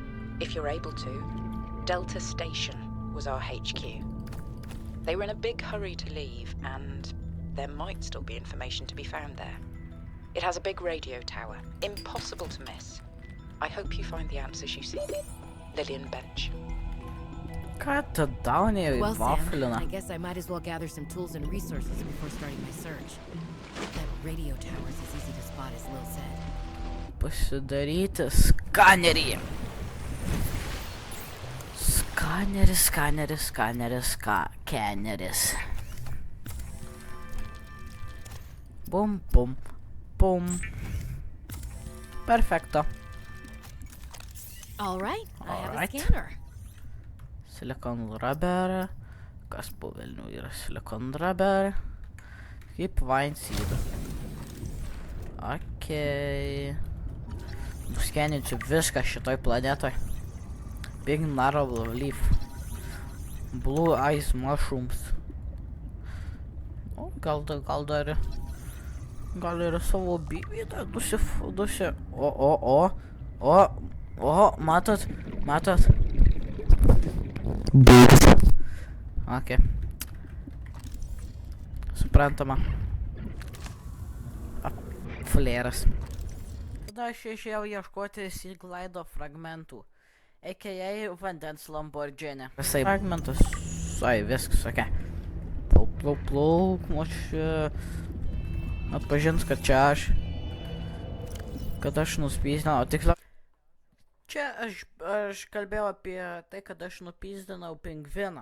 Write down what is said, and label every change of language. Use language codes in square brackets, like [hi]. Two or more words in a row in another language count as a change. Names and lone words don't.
[en] If you're able to, Delta Station was our HQ. They were in a big hurry to leave, and there might still be information to be found there. It has a big radio tower, impossible to miss. I hope you find the answers you seek. Lillian Bench. [lt] Ką tu dauni į [en] Well, Sam, [lt] Vafliną? [en] I guess I might as well gather some tools and resources before starting my search. That radio tower is as easy to spot as Lil said. [lt] Pasidaryti skanerį. Skaneris. Bum, bum, bum. Perfekto. [en] All right, I have a Alright. scanner. Silicon rubber. [lt] Kas po velnių yra [en] silicon rubber? [lt] Kaip [en] vine seed. [lt] Okei. Nuskeninsiu viską šitoj planetoj. [en] Big narrow leaf. Blue eyes mushrooms. [lt] O, gal dar ir savo bybėtą O, matot? Ok. Suprantama. Flėras. Tada aš išėjau ieškoti Seaglide fragmentų, a.k.a. vandens Lamborghini. Visai fragmentus. Ai, viskas, ok. Plauk, čia atpažins, kad čia aš. Kad aš nuspysdinau, tiksliau. Čia aš kalbėjau apie tai, kad aš nupizdinau pingviną.